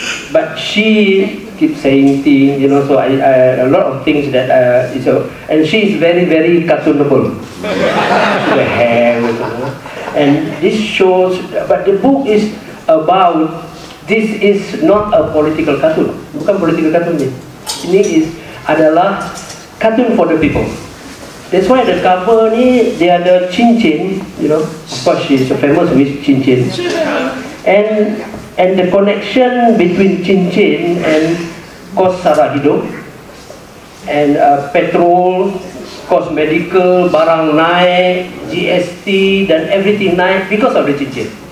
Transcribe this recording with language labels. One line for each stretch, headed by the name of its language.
English: But she keeps saying things, you know. So a lot of things that and she is very cartoonable. The hair, you know. And this shows. But the book is about. This is not a political cartoon.
Malay: Bukan
English: political cartoon
Malay: ni. Ini adalah cartoon
English: for the people. That's why the cover
Malay: ni dia ada cincin,
English: you know. Of course she is famous with cincin. And the connection between cincin and
Malay: kos sara hidup,
English: and petrol, kos medical,
Malay: barang naik,
English: GST dan everything naik because of the cincin.